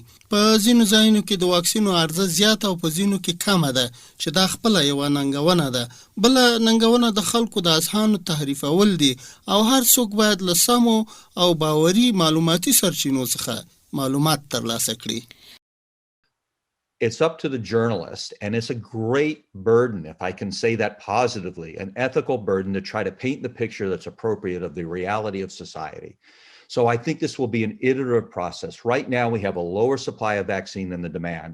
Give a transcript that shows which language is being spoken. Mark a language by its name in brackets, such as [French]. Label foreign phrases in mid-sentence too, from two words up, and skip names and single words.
[Pashto] په ځینو ځایونو کې د واکسینو عرضه زیاته او په ځینو کې کمه ده چې دا خپل یو ننګونه ده. بل ننګونه د خلکو د اذهانو تحریفول دي او هر څوک باید له سمو او باوري معلوماتي سرچینو څخه معلومات ترلاسه کړي. [English] It's up to the journalist, and it's a great burden, if I can say that positively, an ethical burden to try to paint the picture that's appropriate of the reality of society. So I think this will be an iterative process. Right now, we have a lower supply of vaccine than the demand.